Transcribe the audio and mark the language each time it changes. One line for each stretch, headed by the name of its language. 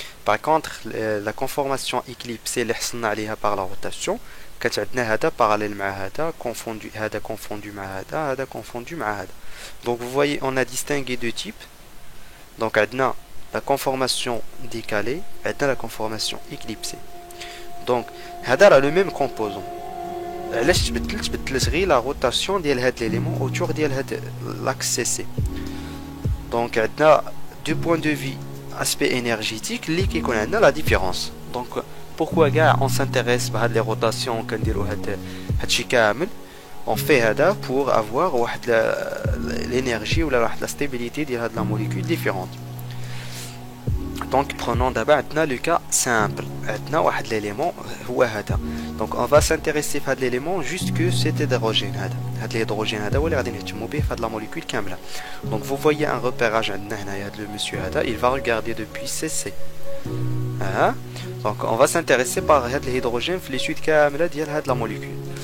French: Par contre la conformation éclipsée par la rotation
Arabic: كانت عندنا هذا
French: parallèle
Arabic: مع هذا
French: confondu مع هذا confondu مع هذا. Donc vous voyez on a distingué deux types. Donc
Arabic: عندنا
French: la conformation décalée et la conformation éclipsée. Donc
Arabic: هذا
French: le même composant.
Arabic: علاش تبدلت غير
French: la rotation
Arabic: ديال هذا
French: l'élément autour
Arabic: ديال هذا
French: l'axe CC. Donc
Arabic: عندنا
French: du point de vue aspect énergétique
Arabic: اللي كيكون عندنا
French: la différence. Donc pourquoi
Arabic: كاع
French: on s'intéresse
Arabic: بهاد
French: les rotations
Arabic: كنديروا هادشي كامل.
French: On fait
Arabic: هذا
French: pour avoir
Arabic: واحد
French: l'énergie ou la stabilité
Arabic: ديال هاد
French: la molécule différente. Donc prenons d'abord le cas simple.
Arabic: عندنا واحد
French: l'élément
Arabic: هو هذا.
French: Donc on va s'intéresser à l'élément juste que c'est hydrogène
Arabic: هذا
French: l'hydrogène
Arabic: هذا هو اللي غادي نهتموا به في هاد
French: la molécule
Arabic: كامله.
French: Donc vous voyez un repérage
Arabic: عندنا هنايا هذا
French: le monsieur هذا, il va regarder depuis CC. Donc on va s'intéresser par
Arabic: هاد
French: l'hydrogène
Arabic: في
French: l'étude
Arabic: كامله ديال هاد
French: la molécule.